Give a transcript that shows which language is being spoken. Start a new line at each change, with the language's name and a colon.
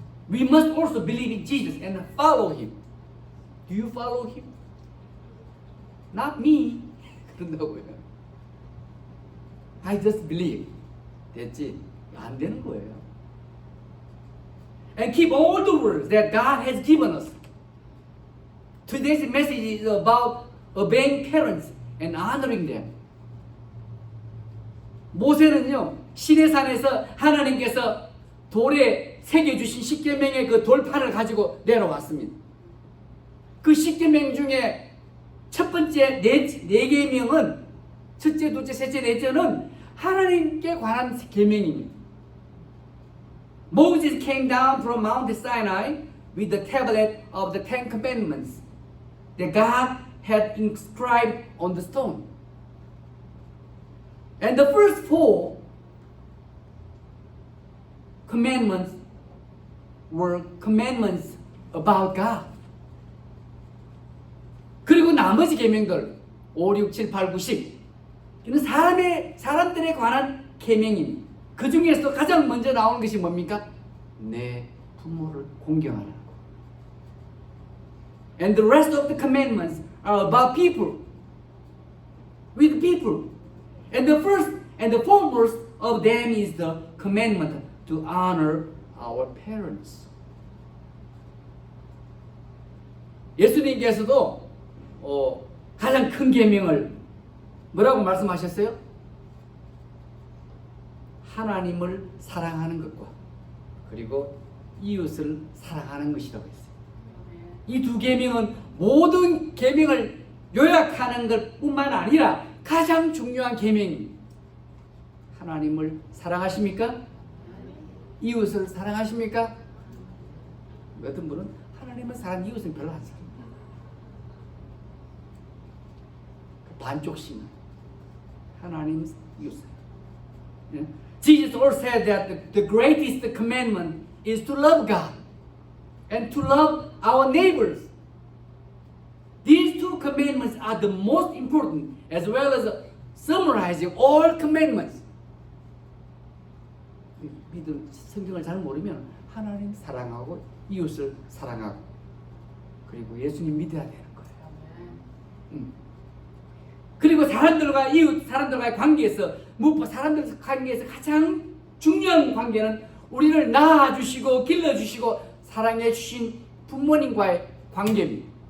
English: We must also believe in Jesus and follow Him. Do you follow Him? Not me.
Korean: 그런다고요.
English: I just believe.
Korean: 됐지? 안 되는 거예요.
English: And keep all the words that God has given us. Today's message is about obeying parents and honoring them.
Korean: 모세는요, 시내산에서 하나님께서 돌에 새겨주신 십계명의 그 돌판을 가지고 내려왔습니다. 그 십계명 중에 첫 번째 네 계명은 첫째, 둘째, 셋째, 넷째는 하나님께 관한 계명입니다.
English: Moses came down from Mount Sinai with the tablet of the Ten Commandments that God had inscribed on the stone. And the first 4 commandments were commandments about God.
Korean: 그리고 나머지 계명들 5, 6, 7, 8, 9, 10 이는 사람들에 관한 계명입니다. 그 중에서 가장 먼저 나오는 것이 뭡니까? 내 부모를 공경하라.
English: And the rest of the commandments are about people. with people. And the first and the foremost of them is the commandment to honor our parents.
Korean: 예수님께서도 가장 큰 계명을 뭐라고 말씀하셨어요? 하나님을 사랑하는 것과 그리고 이웃을 사랑하는 것이라고 했어요. 이 두 계명은 모든 계명을 요약하는 것뿐만 아니라 가장 중요한 계명입니다. 하나님을 사랑하십니까? 이웃을 사랑하십니까? 어떤 분은 하나님을 사랑하는 이웃은 별로 안 사랑해요. 반쪽씩 하나님 이웃.
English: Jesus also said that the greatest commandment is to love God and to love our neighbors. These two commandments are the most important, as well as summarizing all commandments.
Korean: 믿음 성경을 잘 모르면 하나님 사랑하고 이웃을 사랑하고 그리고 예수님 믿어야 되는 거예요. 그리고 사람들과 이웃 사람들과의 관계에서 무엇보다 사람들 관계에서 가장 중요한 관계는 우리를 낳아주시고 길러주시고 사랑해주신 부모님과의 관계입니다.